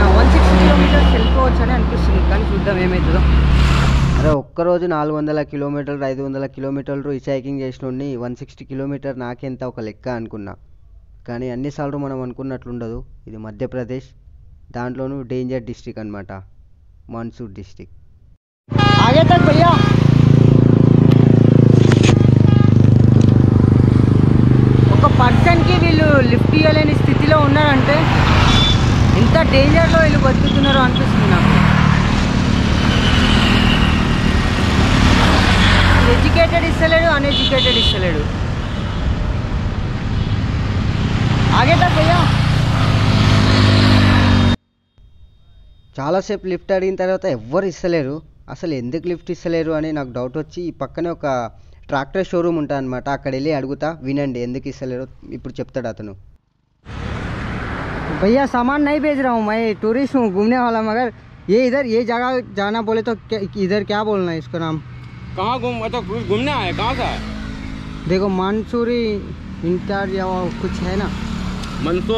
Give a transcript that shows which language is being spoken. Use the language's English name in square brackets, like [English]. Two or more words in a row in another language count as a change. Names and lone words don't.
[Telugu] 160 కిలోమీటర్స్ వెళ్ళిపోవచ్చు అని అనిపిస్తుంది, కానీ చూద్దాం ఏమవుతుందో. అరే ఒక్కరోజు 400 కిలోమీటర్లు 500 కిలోమీటర్లు [English] hitch hiking [Telugu] చేసినోడిని 160 కిలోమీటర్ నాకెంత ఒక లెక్క అనుకున్నా. కానీ అన్నిసార్లు మనం అనుకున్నట్లుండదు. ఇది మధ్యప్రదేశ్, దాంట్లోనూ [English] danger district [Telugu] అనమాట, మందసౌర్ డిస్ట్రిక్ట్. [Hindi] आगे तक भैया. [Telugu] ఒక పర్సన్కి వీళ్ళు లిఫ్ట్ ఇవ్వలేని స్థితిలో ఉన్నారంటే ఇంత డేంజర్లో వీళ్ళు బతుకుతున్నారో అనిపిస్తుంది నాకు. ఎడ్యుకేటెడ్ ఇస్తలేడు, అన్ఎడ్యుకేటెడ్ ఇస్తలేడు. [Hindi] आगे तक भैया. [Telugu] చాలాసేపు లిఫ్ట్ అడిగిన తర్వాత ఎవ్వరు ఇస్తలేరు. అసలు ఎందుకు లిఫ్ట్ ఇస్తలేరు అని నాకు డౌట్ వచ్చి ఈ పక్కనే ఒక [English] tractor showroom [Telugu] ఉంటుంది అనమాట, అక్కడ వెళ్ళి అడుగుతా. వినండి ఎందుకు ఇస్తలేరు ఇప్పుడు చెప్తాడు అతను. [Hindi] भैया सामान नहीं भेज रहा हूँ, मैं टूरिस्ट हूँ, घूमने वाला, मगर ये जगह जाना बोले तो इधर क्या बोलना है इसका नाम? कहाँ तो घूमने आए, कहाँ से आए? देखो मंसूरी इंटर या कुछ है ना, मंसूर